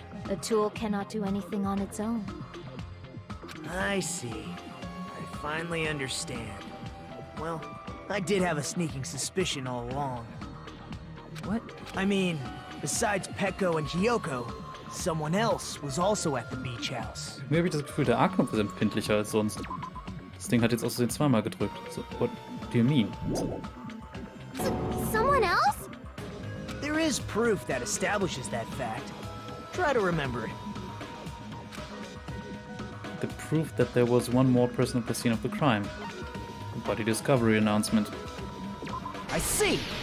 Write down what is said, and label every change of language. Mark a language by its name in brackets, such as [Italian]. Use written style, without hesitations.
[English] A tool cannot do anything on its own. I see. I finally understand. Well, I did have a sneaking suspicion all along. What? I mean, besides Peko and Hiyoko, someone else was also at the beach house. [German] Mir habe ich das Gefühl, der A-Knopf ist empfindlicher als sonst. Das Ding hat jetzt aus Versehen zweimal gedrückt. [English] So, what do you mean? So. Someone else? There is proof that establishes that fact. Try to remember it. The proof that there was one more person at the scene of the crime. The body discovery announcement. I see!